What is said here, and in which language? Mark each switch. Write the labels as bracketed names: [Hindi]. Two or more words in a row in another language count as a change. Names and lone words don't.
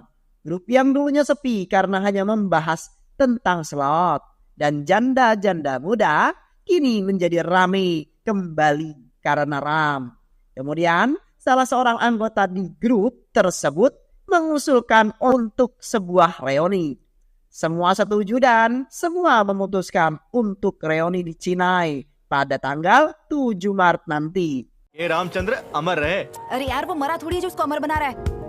[Indonesian] Grup yang dulunya sepi karena hanya membahas tentang slot dan janda-janda muda kini menjadi ramai kembali karena Ram. Kemudian salah seorang anggota di grup tersebut mengusulkan untuk sebuah reuni. Semua setuju dan semua memutuskan untuk reuni di Chennai pada tanggal 7 Maret nanti. [Hindi] ये रामचंद्र अमर रहे। अरे यार वो मरा थोड़ी है जो उसको अमर बना रहा है।